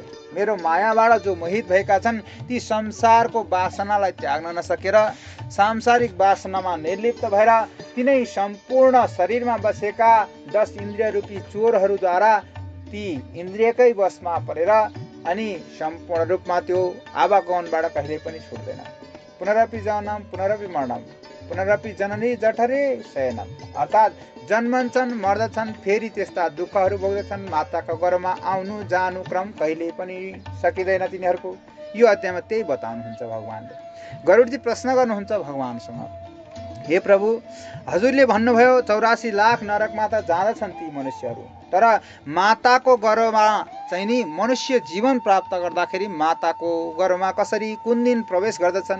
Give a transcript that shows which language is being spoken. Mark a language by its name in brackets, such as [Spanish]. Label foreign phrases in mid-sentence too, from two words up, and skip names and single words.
[Nepali] मेरो मायाबाट जो मोहित भएका छन् ती संसारको वासनालाई त्याग्न नसकेर सांसारिक वासनामा निर्लिप्त भएर तिनै सम्पूर्ण शरीरमा बसेका 10 इन्द्रिय रूपी चोरहरूद्वारा ती इन्द्रियकै वशमा परेर अनि सम्पूर्ण रूपमा त्यो आवागमनबाट कहिल्यै पनि छुट्दैन। [Sanskrit] पुनरपि जननम पुनरपि मरणम पुनरपि जननी जठरे शयनम, [Nepali] अर्थात् जन्मन्छन् मर्दछन् फेरि त्यस्ता दुःखहरू भोग्दछन्। माताको गर्भमा आउनु जानु क्रम कहिल्यै पनि सकिँदैन तिनीहरूको। यो अध्यायमा त्यही बताउनुहुन्छ भगवानले। गरुडजी प्रश्न गर्नुहुन्छ भगवानसँग, हे प्रभु, हजुरले भन्नुभयो 84 लाख नरकमा त जाँदछन् ती मनुष्यहरू, तर माताको गर्भमा चाहिँ नि मनुष्य जीवन प्राप्त गर्दाखेरि माताको गर्भमा कसरी कुन दिन प्रवेश गर्दछन्?